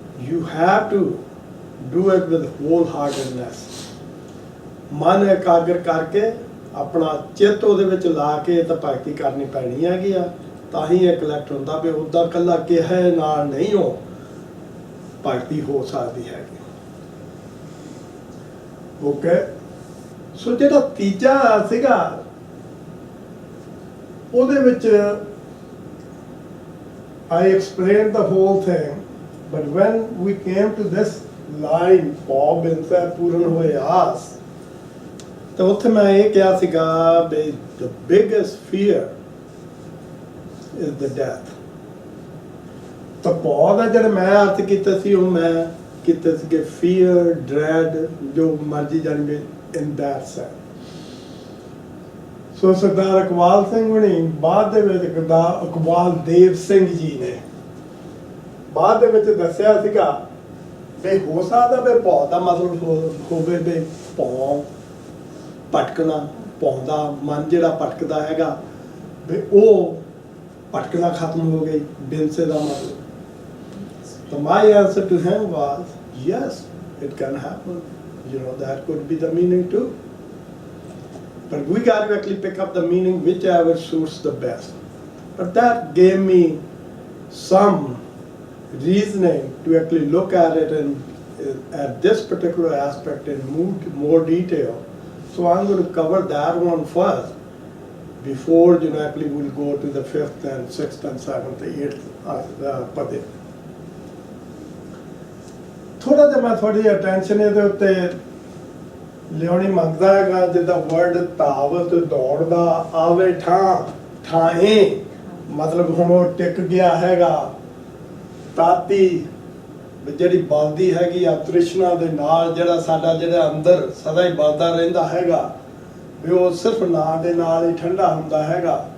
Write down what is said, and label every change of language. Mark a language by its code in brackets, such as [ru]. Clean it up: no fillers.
[en] you have to do it with wholeheartedness, [pa] ਮਨ ਇਕਾਗਰ ਕਰਕੇ ਆਪਣਾ ਚਿੱਤ ਉਹਦੇ ਵਿੱਚ ਲਾ ਕੇ ਤਾਂ ਭਗਤੀ ਕਰਨੀ ਪੈਣੀ ਹੈਗੀ ਆ, ਤਾਂ ਹੀ ਇਹ ਕਲੈਕਟ ਹੁੰਦਾ। ਵੀ ਉੱਦਾਂ ਇਕੱਲਾ ਕਿਹਾ ਨਾਲ ਨਹੀਂ ਹੋ ਭਗਤੀ ਹੋ ਸਕਦੀ ਹੈਗੀ। ਓਕੇ, ਸੋ ਜਿਹੜਾ ਤੀਜਾ ਸੀਗਾ ਉਹਦੇ ਵਿੱਚ [en] I explained the whole thing, but when we came to this line [pa] Paul ਬਿਨਸੈ ਪੂਰਨ ਹੋਏ ਆਸ, ਤਾਂ ਉੱਥੇ ਮੈਂ ਇਹ ਕਿਹਾ ਸੀਗਾ ਵੀ [en] the biggest fear is the death। [pa] ਤਾਂ Paul ਦਾ ਜਿਹੜਾ ਮੈਂ ਅਰਥ ਕੀਤਾ ਸੀ ਉਹ ਮੈਂ ਕੀਤੇ ਸੀਗੇ fear, dread, ਜੋ ਮਰਜ਼ੀ ਜਾਣਗੇ [en] in that sense। [pa] ਸੋ ਸਰਦਾਰ ਇਕਬਾਲ ਸਿੰਘ ਹੁਣੀ ਬਾਅਦ ਦੇ ਵਿੱਚ ਇਕਬਾਲ ਦੇਵ ਸਿੰਘ ਜੀ ਨੇ ਬਾਅਦ ਦੇ ਵਿੱਚ ਦੱਸਿਆ ਸੀਗਾ ਵੀ ਹੋ ਸਕਦਾ ਵੀ ਭੌ ਦਾ ਮਤਲਬ ਹੋਵੇ ਵੀ ਭੌ ਭਟਕਣਾ, ਭੌ ਦਾ ਮਨ ਜਿਹੜਾ ਭਟਕਦਾ ਹੈਗਾ ਵੀ ਉਹ ਭਟਕਣਾ ਖਤਮ ਹੋ ਗਈ, ਬਿਨਸੇ ਦਾ ਮਤਲਬ। [en] So my answer to him was, yes, it can happen. You know, that could be the meaning too. But we got to actually pick up the meaning whichever suits the best. But that gave me some reasoning to actually look at it at this particular aspect in more detail. So I'm going to cover that one first before actually we'll go to the 5th and 6th and 7th, 8th pade. [pa] ਥੋੜਾ ਜਿਹਾ ਮੈਂ ਤੁਹਾਡੀ attention ਇਹਦੇ ਉੱਤੇ ਲਿਆਉਣੀ ਮੰਗਦਾ ਹੈਗਾ, ਜਿੱਦਾਂ ਵਰਡ ਧਾਵਤ ਦੌੜਦਾ ਆਵੇ ਠਾਏ, ਮਤਲਬ ਹੁਣ ਉਹ ਟਿਕ ਗਿਆ ਹੈਗਾ। ਤਾਤੀ ਜਿਹੜੀ ਬਲਦੀ ਹੈਗੀ ਆ ਤ੍ਰਿਸ਼ਨਾ ਦੇ ਨਾਲ, ਜਿਹੜਾ ਸਾਡਾ ਜਿਹੜਾ ਅੰਦਰ ਸਦਾ ਹੀ ਬਲਦਾ ਰਹਿੰਦਾ ਹੈਗਾ ਵੀ ਉਹ ਸਿਰਫ ਨਾਂ ਦੇ ਨਾਲ ਹੀ ਠੰਡਾ ਹੁੰਦਾ ਹੈਗਾ।